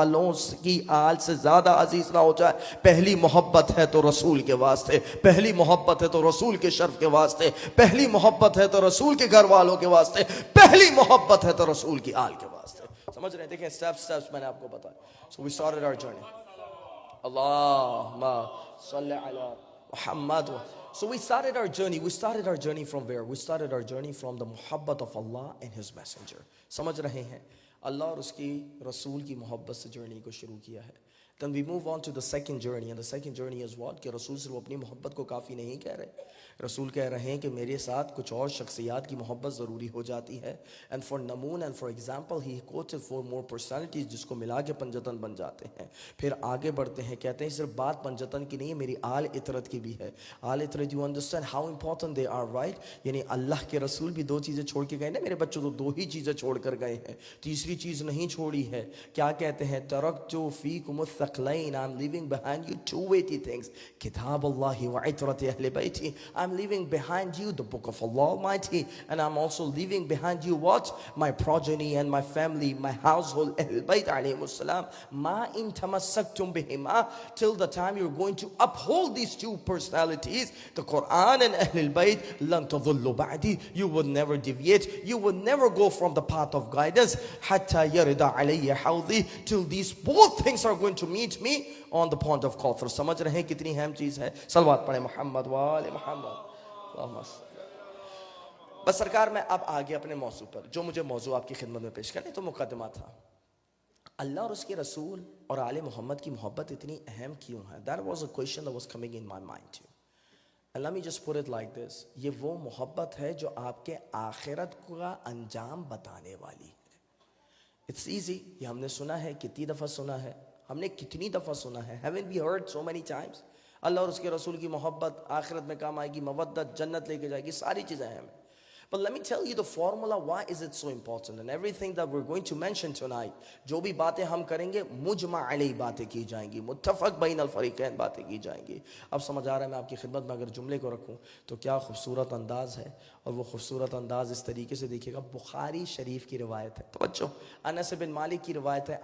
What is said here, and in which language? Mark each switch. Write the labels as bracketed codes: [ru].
[ur] والوں کی آل سے زیادہ عزیز نہ ہو جائے. پہلی محبت ہے تو رسول کے واسطے, پہلی محبت ہے تو رسول کے شرف کے واسطے, پہلی محبت ہے تو رسول کے گھر والوں کے واسطے, پہلی محبت ہے تو رسول کی آل کے واسطے. سمجھ رہے ہیں؟ دیکھیں سٹیپس میں نے آپ کو بتایا. [en] So we started our journey. [ar] Allahumma salli ala Muhammad. [en] So we started our journey. We started our journey from where? We started our journey from the muhabbat of Allah and His Messenger. [ur] سمجھ رہے ہیں؟ اللہ اور اس کی رسول کی محبت سے journey کو شروع کیا ہے. [en] Then we move on to the second journey, and the second journey is what? [ur] کہ رسول صرف اپنی محبت کو کافی نہیں کہہ رہے. رسول کہہ رہے ہیں کہ میرے ساتھ کچھ اور شخصیات کی محبت ضروری ہو جاتی ہے. [en] And for نمون and for example he quoted 4 more personalities [ur] جس کو ملا کے پنجتن بن جاتے ہیں. پھر آگے بڑھتے ہیں, کہتے ہیں صرف بات پنجتن کی نہیں ہے, میری آل اطرت کی بھی ہے. [en] آل اطرت, you understand how important they are, right? [ur] یعنی اللہ کے رسول بھی 2 چیزیں چھوڑ کے گئے نا, میرے بچوں تو 2 ہی چیزیں چھوڑ کر گئے ہیں, تیسری چیز نہیں چھوڑی ہے. کیا کہتے ہیں؟ [ar] ترکت فیکم الثقلین, [en] I'm leaving behind you 2 weighty things, [ar] کتاب اللہ وعطرت اہل بیتی. [en] I'm leaving behind you the book of Allah Almighty, and I'm also leaving behind you what? My progeny and my family, my household, Ahlul Bayt alayhim assalam. [ar] Ma in tamassaktum bihima, [en] till the time you're going to uphold these 2 personalities, the Quran and Ahlul Bayt, [ar] lan tadhullu ba'di, [en] you will never deviate, you will never go from the path of guidance, [ar] hatta yarida alayya hawdi, [en] till these both things are going to meet me on the pond of Kawthar. [ur] سمجھ رہے ہیں کتنی اہم چیز ہے؟ صلوات پڑھیں محمد وآل محمد. بس سرکار میں اب آگے اپنے موضوع پر, جو مجھے موضوع آپ کی خدمت میں پیش کرنے تو مقدمہ تھا. اللہ اور اس کے رسول اور آل محمد کی محبت اتنی اہم کیوں ہے؟ [en] That was a question that was coming in my mind too. And let me just put it like this. [ur] یہ وہ محبت ہے جو آپ کے آخرت کا انجام بتانے والی ہے. [en] It's easy. [ur] یہ ہم نے سنا ہے, کتنی دفعہ سنا ہے, ہم نے کتنی دفعہ سنا ہے. [en] Haven't we heard so many times? [ur] اللہ اور اس کے رسول کی محبت آخرت میں کام آئے گی, مودت جنت لے کے جائے گی, ساری چیزیں ہیں. [en] But let me tell you the formula, why is it so important? And everything that we're going to mention tonight, [ur] جو بھی باتیں ہم کریں گے مجمع علیہ باتیں کی جائیں گی, متفق بین الفریقین باتیں کی جائیں گی. اب سمجھ آ رہا ہے میں آپ کی خدمت میں اگر جملے کو رکھوں تو کیا خوبصورت انداز ہے, اور وہ خوبصورت انداز اس طریقے سے دیکھیے گا. بخاری شریف کی روایت ہے, توجہ, انس بن مالک کی روایت ہے.